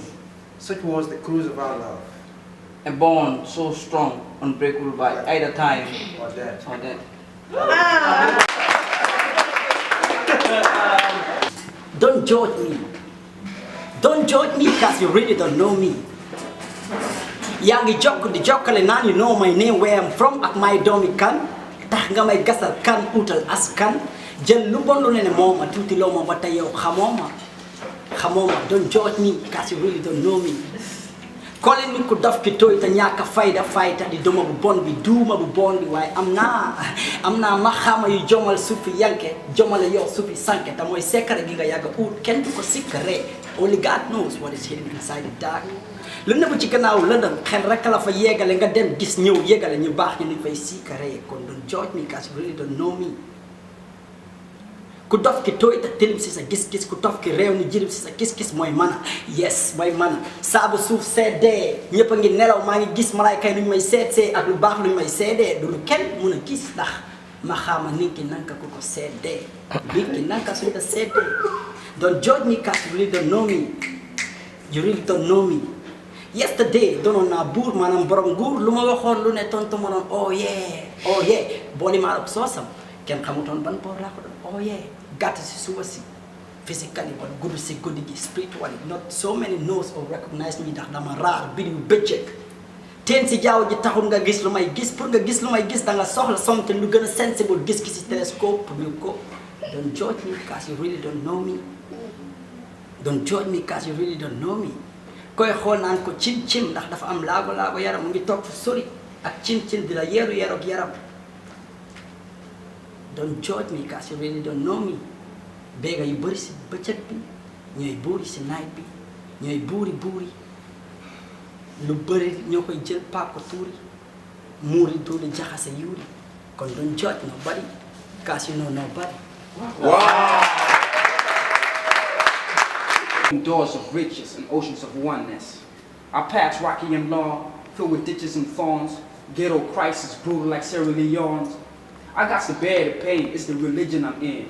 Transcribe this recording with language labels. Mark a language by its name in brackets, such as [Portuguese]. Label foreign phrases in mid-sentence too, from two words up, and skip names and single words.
[English] Such was the cruise of our love. A bond so strong, unbreakable by either time Or death. or death. Don't judge me. Don't judge me because you really don't know me. [Wolof] Yaa ngi jokk di jokkale naan [English] you know my name, where I'm from ak my [Wolof] doomi kan. Tax nga may gasal kan utal askan. Jël lu bon lu ne mooma tuuti loo ma ba tey yow xamoo ma. [English] Don't judge me because you really don't know me. Calling me [Wolof] ku daf ki tooy te ñàkk fayda fayta di duma bu bon bi duuma bu bon bi waaye am naa ma xama yu jomal suufi yanke jomale yow suufi sanke te mooy secret gi nga yàgg ut kenn du ko sikkare. [English] Only God knows what is hidden inside the dark. [Wolof] Lu nekk ci gannaaw lëndëm xel rek la fa yeggale nga dem gis ñëw yeggale ñu baax ñu ni fay sikkare. [English] Kon don't judge me because you really don't know me. [Wolof] Ku dof ki tooy te tilim si sa gis-gis ku dof ki réew ni jirim si sa gis-gis mooy mana. Yes mooy mana saabu suuf seddee ñëpp a ngi nelaw maa ngi gis malaayka yi lu ñu may seetsee ak lu baax lu ñu may seedee du lu kenn mun a gis ndax ma xaama ninki nanka ku ko seddee ninki nanka suñ ko seddee. [English] Don't judge me because you really don't know me. You really don't know me. [Wolof] Yesterday doonoon naa buur maanaam borom nguur lu ma waxoon lu ne tontu ma doon [English] oh yeah [Wolof] booli maa ak soosam kenn xamutoon ban boor laa ko doon [English] oh yeah. [Wolof] Gàtt si suba si physically but gudd si guddi gi [English] spiritually not so many knows or recognize me [Wolof] ndax dama raar bidi yu bëccëg teen si jaww ji taxul nga gis lu may gis pour nga gis lu may gis da nga soxla something lu gën a sensible gis ki si télescope pour ñu ko. [English] Don't judge me because you really don't know me. Don't judge me because you really don't know me. [Wolof] Koy xool naan ko cim ndax dafa am laago yaram mu ngi toog fu sori ak cim di la yeeru ak yaram. [English] Don't judge me because you really don't know me. [Wolof] Béega yu bëri si bëccëg bi ñooy buuri si night bi ñooy buuri lu bëri ñoo koy jël paak ko tuuri muuri duuli jaxase yuuri. [English] Kon don't judge nobody because you know nobody. Doors of riches and oceans of oneness. Our paths rocky and long, filled with ditches and thorns. Ghetto crisis brutal like Sierra Leone's. I got to bear the pain, it's the religion I'm in.